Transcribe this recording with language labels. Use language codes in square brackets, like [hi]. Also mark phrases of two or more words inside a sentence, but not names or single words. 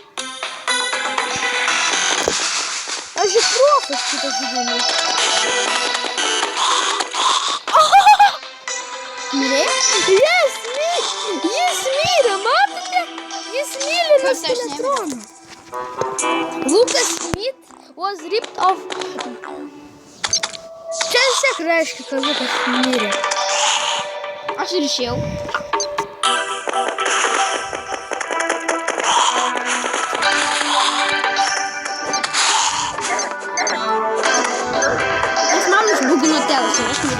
[lt] Aš ir profas šitą žaidimą. Mirė? Jis mirė, matote? Jis mirė nuo skeletono. [en] Lucas Smith was ripped off. [lt] Čia vis tiek reiškia, kad Lukas mirė. Aš ir išėjau. Nes man užbugino telas ir aš miriau.